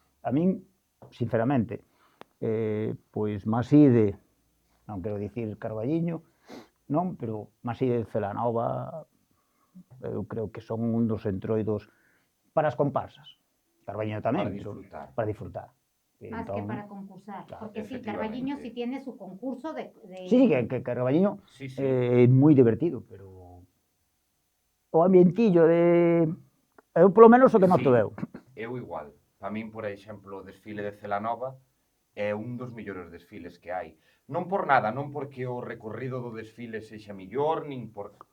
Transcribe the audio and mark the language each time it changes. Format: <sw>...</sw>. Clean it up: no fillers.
<gl>A min, sinceramente, pois Maside, non quero dicir Carballiño, non, pero Maside de Celanova, eu creo que son un dos Entroidos para as comparsas. Carballiño tamén, para disfrutar.</gl> <es>Más que para concursar, claro, porque sí, Carballiño sí tiene su concurso de...</es> <gl>Sí, que Carballiño é moi divertido, pero o ambientillo de... Eu, polo menos, o que noto eu. Eu igual. Para min, por exemplo, o desfile de Celanova é un dos mellores desfiles que hai. Non por nada, non porque o recorrido do desfile sexa millor, nin por...</gl>